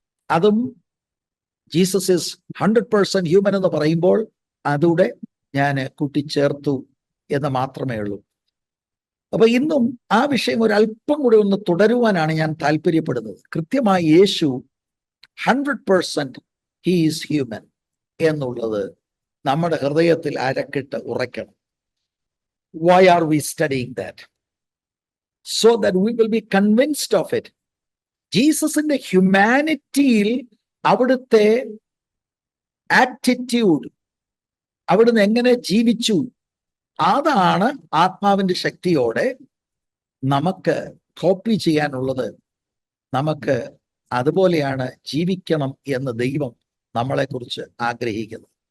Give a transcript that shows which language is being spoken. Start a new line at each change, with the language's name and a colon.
Malayalam: അതും
English: Jesus is 100% human
Malayalam: എന്ന് പറയുമ്പോൾ അതുകൂടെ ഞാൻ കൂട്ടിച്ചേർത്തു എന്ന് മാത്രമേ ഉള്ളൂ. അപ്പൊ ഇന്നും ആ വിഷയം ഒരല്പം കൂടെ ഒന്ന് തുടരുവാനാണ് ഞാൻ താല്പര്യപ്പെടുന്നത്. കൃത്യമായി യേശു 100%
English: he is human
Malayalam: എന്നുള്ളത് നമ്മുടെ ഹൃദയത്തിൽ അരക്കിട്ട് ഉറയ്ക്കണം.
English: Why are we studying that? So that we will be convinced of it.
Malayalam: ജീസസിന്റെ ഹ്യൂമാനിറ്റിയിൽ അവിടുത്തെ ആറ്റിറ്റ്യൂഡ്, അവിടുന്ന് എങ്ങനെ ജീവിച്ചു, അതാണ് ആത്മാവിന്റെ ശക്തിയോടെ നമുക്ക് കോപ്പി ചെയ്യാനുള്ളത്. നമുക്ക് അതുപോലെയാണ് ജീവിക്കണം എന്ന് ദൈവം നമ്മളെക്കുറിച്ച് ആഗ്രഹിക്കുന്നത്.